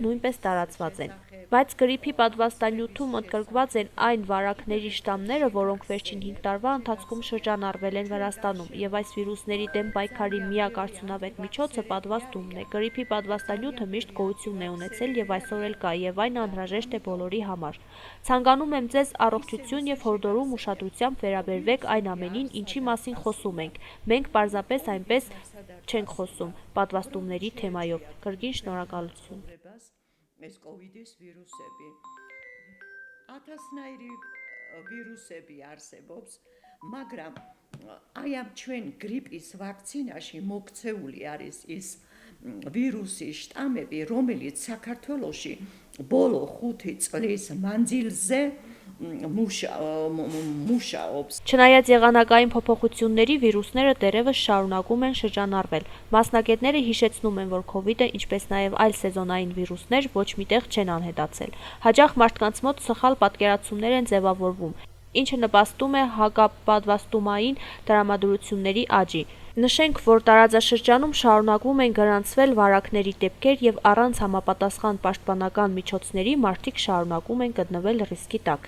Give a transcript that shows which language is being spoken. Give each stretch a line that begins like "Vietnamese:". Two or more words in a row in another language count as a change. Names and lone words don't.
Armenian: նույնպես տարածված են։ Բայց գրիպի պատվաստանյութում ընդգրկված են այն վարակների շտամները, որոնք վերջին 5 տարվա ընթացքում շրջանառվել են Վրաստանում, եւ այս վիրուսների դեմ պայքարի միակ արդյունավետ միջոցը պատվաստումն է։ Գրիպի պատվաստանյութը միշտ գոյություն է ունեցել եւ այսօր էլ կա, եւ այն անհրաժեշտ է բոլորի համար։ Ցանկանում եմ ձեզ առողջություն եւ հորդորում ուշադրությամբ վերաբերվեք այն ամենին, ինչի մասին խոսում ենք։ Մենք պարզապես այնպես չենք խոսում պատվաստումների թեմայով։ Կրկին շնորհակալություն։
Georgian: ეს კოვიდის ვირუსები. ათასნაირი ვირუსები არსებობს, მაგრამ აი ამ ჩვენ გრიპის ვაქცინაში მოქცეული არის ის ვირუსის შტამები, რომელიც საქართველოში ბოლო 5 წლის მანძილზე մուշաոps
Armenian: Չնայած եղանակային փոփոխությունների վիրուսները դեռևս շարունակում են շրջանառվել։ Մասնագետները հիշեցնում են, որ քովիդը, ինչպես նաև այլ սեզոնային վիրուսներ, ոչ միտեղ չեն անհետացել։ Հաճախ մարդկանց մոտ սխալ պատկերացումներ են ձևավորվում, ինչը նպաստում է հակապատվաստումային տրամադրությունների աճի։ Նշենք, որ տարածաշրջանում շարունակվում են գրանցվել վարակների դեպքեր եւ առանց համապատասխան պաշտպանական միջոցների մարդիկ շարունակում են գտնվել ռիսկի տակ։